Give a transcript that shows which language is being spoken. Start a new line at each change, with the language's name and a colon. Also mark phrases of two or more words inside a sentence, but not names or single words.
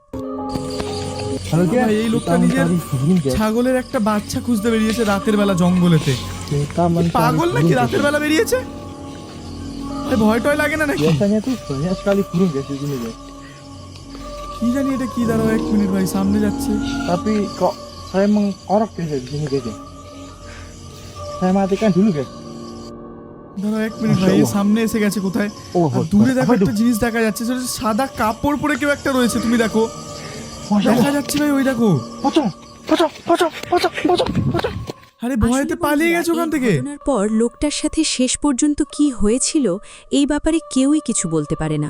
Bangla: ভাই এই লোকটা নিজের ছাগলের একটা বাচ্চা খুঁজতে বেরিয়েছে রাতের বেলা জঙ্গলেতে। পাগল নাকি রাতের বেলা বেরিয়েছে? ভাই ভয় টয় লাগে না নাকি? কি জানি এটা কি, দাঁড়াও 1 মিনিট ভাই, সামনে যাচ্ছে।
Indonesian: Tapi kok saya mengorok guys di sini guys. Saya matikan dulu guys.
Bangla: দাঁড়াও 1 মিনিট ভাই, এই সামনে এসে গেছে কোথায়? আর দূরে দেখো একটা জিনিস দেখা যাচ্ছে, সেটা হচ্ছে সাদা কাপড় পরে কেউ একটা রয়েছে। তুমি দেখো, দেখা যাচ্ছে ভাই, ওই দেখো।
Indonesian: Pocong, pocong, pocong, pocong, pocong, pocong.
Bangla: আরে ভয়তে আসলে পালিয়ে বন্ধুরা, গেছে ওখান এই থেকে। ঘটনার পর লোকটার সাথে শেষ পর্যন্ত কি হয়েছিল এই ব্যাপারে কেউই কিছু বলতে পারে না।